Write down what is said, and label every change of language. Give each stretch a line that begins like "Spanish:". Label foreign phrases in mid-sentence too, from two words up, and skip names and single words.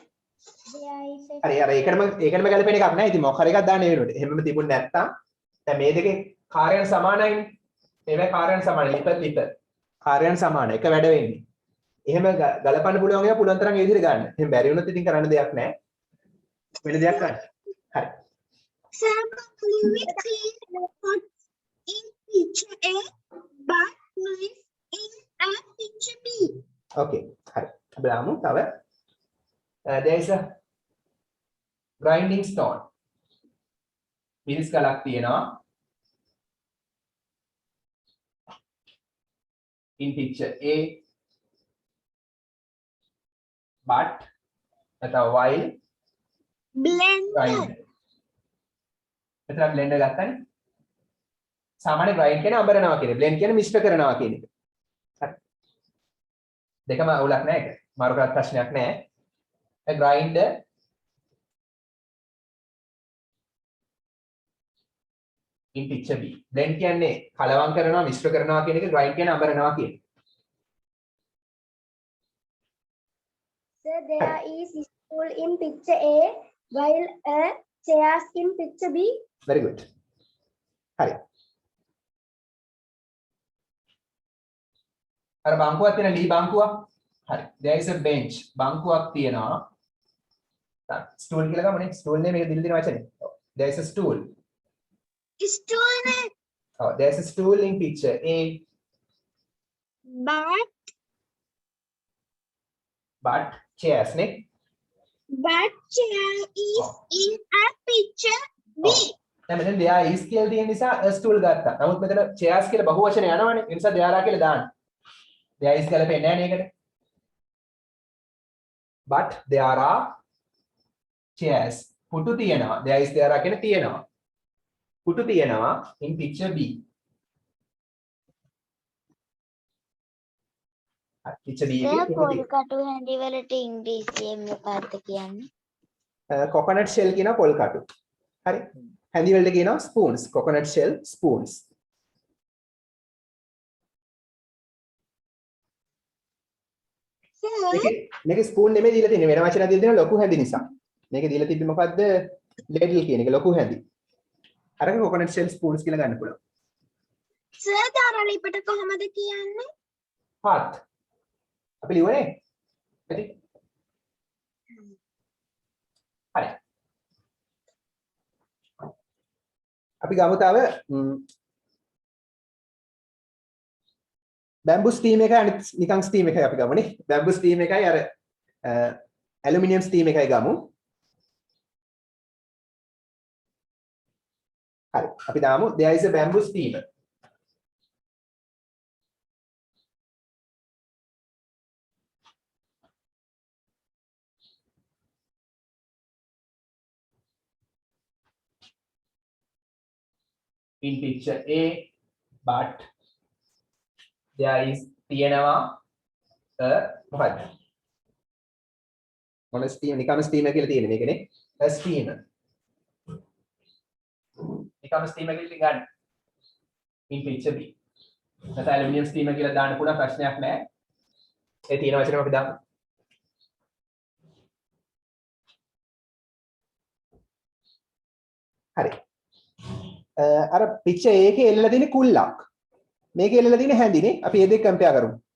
Sinhala: හරි අර ඒකටම ගැලපෙන එකක් නෑ. ඉතින් මොකක් හරි එකක් දාන්න වෙනුවට. එහෙමම තිබුණ නැත්තම් දැන් මේ දෙකේ කාර්යයන් සමානයිනේ. මේවා කාර්යයන් සමානයි. ලිප. කාර්යයන් සමානයි. එක වැඩ වෙන්නේ. එහෙම ගලපන්න පුළුවන් ඒවා පුළුවන් තරම් ඒ විදිහට ගන්න. එහෙම බැරි වුණොත් ඉතින් කරන්න දෙයක් නෑ. වෙන දෙයක් ගන්න. හරි.
English: Sir, we clean pot in picture A, but knife in a picture B.
Sinhala: Okay. හරි. අපි දාමු තව.
English: There is a grinding stone.
Sinhala: මිරිස් ගලක් තියෙනවා.
English: in picture A but නැත්නම් while Blender. grinder.
Sinhala: මෙතන blender ගත්තානේ. සාමාන්‍ය grind කියන්නේ අඹරනවා කියන්නේ. blend කියන්නේ මිශ්‍ර කරනවා කියන එක. හරි. දෙකම අවුලක් නැහැ ඒක. මාරු කරත් ප්‍රශ්නයක් නැහැ.
English: a grinder in picture B.
Sinhala: blend කියන්නේ කලවම් කරනවා මිශ්‍ර කරනවා කියන එක grind කියන්නේ අඹරනවා කියන එක.
English: Sir, there is stool in picture A while a chairs in picture B. very good.
Sinhala: හරි. අර බංකුවක් තියෙන ලී බංකුවක්. හරි.
English: there is a bench.
Sinhala: බංකුවක් තියෙනවා. stool කියලා ගමුනේ. stool නේ මේක දිල් දින වචනේ.
English: there is a stool. Stool ne. Oh, there is a stool in picture A. But chairs නේ. But chair is in a picture B.
Sinhala: දැන් මෙතන
English: there is
Sinhala: කියලා තියෙන නිසා
English: a stool
Sinhala: ගත්තා. නමුත් මෙතන chairs කියලා බහු වචනේ යනවනේ. ඒ නිසා
English: there are
Sinhala: කියලා දාන්න.
English: there is
Sinhala: කියලා පෙන්නන්නේ නැහැ නේද?
English: But there are chairs.
Sinhala: පුටු තියෙනවා.
English: there is there are
Sinhala: කියන තියෙනවා. පුටු තියෙනවා
English: in picture B. picture B
Sinhala: එකේ පුටු පොල් තියෙනවා. කටු හැඳි වලට ඉංග්‍රීසියෙන් මොකක්ද කියන්නේ?
English: coconut shell
Sinhala: කියනවා පොල් කටු. හරි. හැඳි වලට කියනවා spoons.
English: coconut shell spoons.
Sinhala: මේක ස්පූන් නෙමෙයි දීලා තියෙන්නේ වෙන වචනයක් දීලා තියෙනවා ලොකු හැඳි නිසා. මේක දීලා තිබ්බේ මොකද්ද? ladle කියන එක ලොකු හැඳි. අරක
English: coconut shell spoons
Sinhala: කියලා ගන්න පුළුවන්. Sir දාරලිපට කොහමද කියන්නේ? path. අපි ලියුවනේ. ඇති. හරි. අපි ගමු තව
English: bamboo steam
Sinhala: එකයි අනිත් නිකන් ස්ටීම් එකයි අපි ගමුනේ.
English: bamboo steam
Sinhala: එකයි අර
English: aluminium steam
Sinhala: එකයි ගමු. හරි. අපි දාමු
English: there is a bamboo steamer. in picture A, but there is
Sinhala: තියෙනවා මොකක්ද මොන ස්ටීම් නිකම් ස්ටීමර් කියලා තියෙන්නේ මේකනේ
English: a steamer
Sinhala: නිකම් ස්ටීමර් කියලා ගන්න
English: in picture B
Sinhala: නැත්නම්
English: aluminium steamer
Sinhala: කියලා දාන්න පුළුවන් ප්‍රශ්නයක් නැහැ ඒ තියෙන වචනම අපි දාමු හරි අර
English: picture A
Sinhala: එකේ එල්ලලා තියෙන කුල්ලක් මේකේ එල්ලලා තියෙන හැඳිනේ අපි මේ දෙක කම්පෙයාර් කරමු